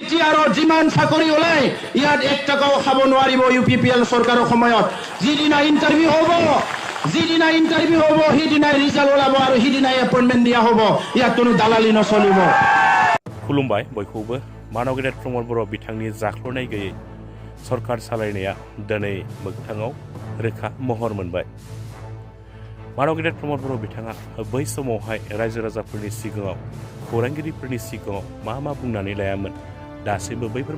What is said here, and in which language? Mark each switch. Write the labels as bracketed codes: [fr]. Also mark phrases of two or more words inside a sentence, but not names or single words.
[as] UPPR যিমান চাকৰি ওলাই ইয়াত 1 টকাও খাব নোৱাৰিব UPPL চৰকাৰৰ সময়ত যিদিনা ইণ্টাৰভিউ হ'ব সেইদিনাই ৰিজাল্ট ওলাব আৰু সেইদিনাই এপইণ্টমেণ্ট দিয়া হ'ব ইয়াত কোনো দালালি নচলিব [brx] खुलुमबाय बयखौबो मानव गेदेर प्रमद बर' बिथांनि जाख्ल'नाय गैयै सरकार सालायनाया दिनै मोगथाङाव रोखा महर मोनबाय मानव गेदेर प्रमद बर' बिथाङा बै समावहाय रायजो राजाफोरनि सिगाङाव खौरांगिरिफोरनि सिगाङाव मा बुंनानै लायामोन दासिमबो बैफोर